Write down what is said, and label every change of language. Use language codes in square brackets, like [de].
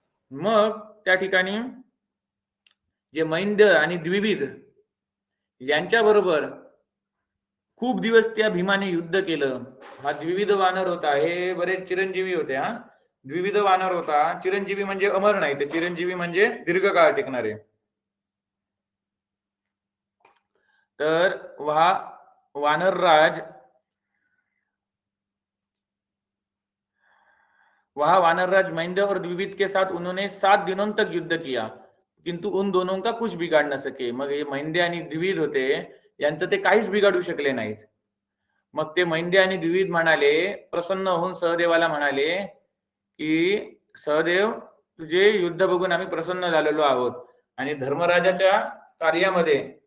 [mr] मग त्या ठिकाणी जे मैंद्य आणि द्विविध यांच्याबरोबर खूप दिवस त्या भीमाने युद्ध केलं। हा द्विविध वानर होता, हे बरेच चिरंजीवी होते। हा द्विविध वानर होता, चिरंजीवी म्हणजे अमर नाही, तर चिरंजीवी म्हणजे दीर्घकाळ टिकणारे। [hi] तर वहा वानरराज मैंद्य और द्विविध के साथ उन्होंने 7 दिनों तक युद्ध किया, किंतु उन दोनों का कुछ बिगाड़ न सके। [mr] मग हे मैंद्य आणि द्विविध होते, यांचं ते काहीच बिघाडू शकले नाहीत। मग ते मैंद्य आणि द्विविध म्हणाले, प्रसन्न होऊन सहदेवाला म्हणाले की सहदेव, तुझे युद्ध बघून आम्ही प्रसन्न झालेलो आहोत, आणि धर्मराजाच्या कार्यामध्ये